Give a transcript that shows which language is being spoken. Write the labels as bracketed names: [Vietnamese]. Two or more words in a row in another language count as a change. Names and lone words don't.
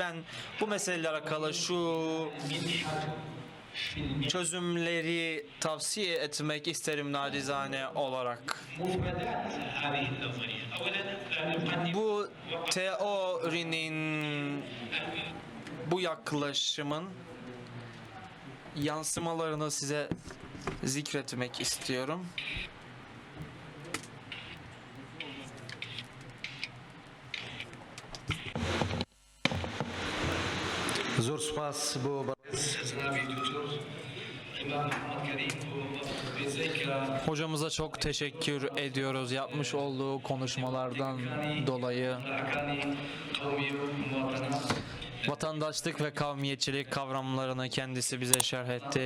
[Turkish] Ben bu meseleyle alakalı şu çözümleri tavsiye etmek isterim nacizane olarak. Bu teorinin, bu yaklaşımın yansımalarını size zikretmek istiyorum. [Central Kurdish] زور سپاس بۆ [Turkish] Hocamıza çok teşekkür ediyoruz yapmış olduğu konuşmalardan dolayı. Vatandaşlık ve kavmiyetçilik kavramlarını kendisi bize şerh etti.